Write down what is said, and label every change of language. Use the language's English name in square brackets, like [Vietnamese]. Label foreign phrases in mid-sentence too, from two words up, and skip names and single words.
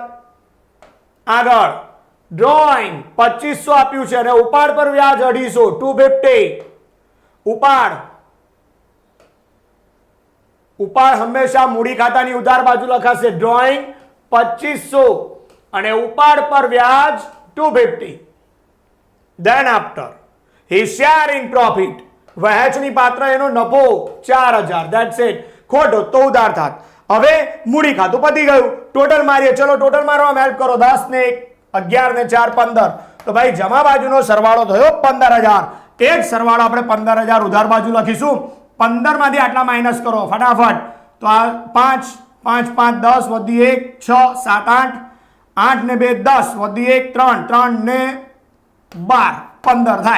[Gujarati] આગળ ડ્રોઈંગ 2,500 આપ્યું છે અને ઉપાડ પર વ્યાજ 250. ઉપાડ ઉપાડ હંમેશા મૂડી ખાતાની ઉધાર બાજુ લખાશે ડ્રોઈંગ 2500 અને ઉપાડ પર વ્યાજ 250. [English] Then after his share in profit, [Gujarati] વહેંચણી પાત્ર એનો નફો 4000. [English] That's it. [Gujarati] ખોટો તો ઉધાર થાત. હવે મૂડી ખાતું પતી ગયું. ટોટલ મારીએ. ચલો ટોટલ મારવામાં હેલ્પ કરો. 10 ને 1 11 ને 4 15. તો ભાઈ જમા બાજુનો સરવાળો થયો 15000. એ જ સરવાળો આપણે 15000 ઉધાર બાજુ લખીશું. 15 માંથી આટલા માઇનસ કરો ફટાફટ. તો આ 5 5 5 10 વધી 1 6 7 8 8 ને 2 10 વધી 1 3 3 ને 12 15 થાય.